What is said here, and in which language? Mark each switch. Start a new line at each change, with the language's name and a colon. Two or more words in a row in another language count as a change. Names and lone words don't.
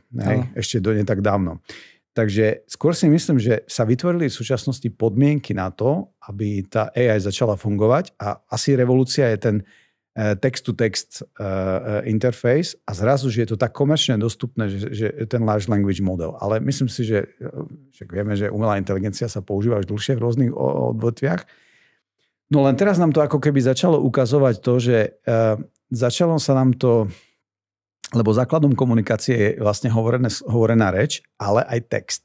Slovak: Ešte do nie tak dávno. Takže skôr si myslím, že sa vytvorili v súčasnosti podmienky na to, aby tá AI začala fungovať a asi revolúcia je ten
English: text-to-text interface
Slovak: a zrazu, že je to tak komerčne dostupné, že ten
English: large language model.
Slovak: Ale myslím si, že však vieme, že umelá inteligencia sa používa už dlhšie v rôznych odvetviach. No len teraz nám to ako keby začalo ukazovať to, že začalo sa nám to, lebo základom komunikácie je vlastne hovorená reč, ale aj text.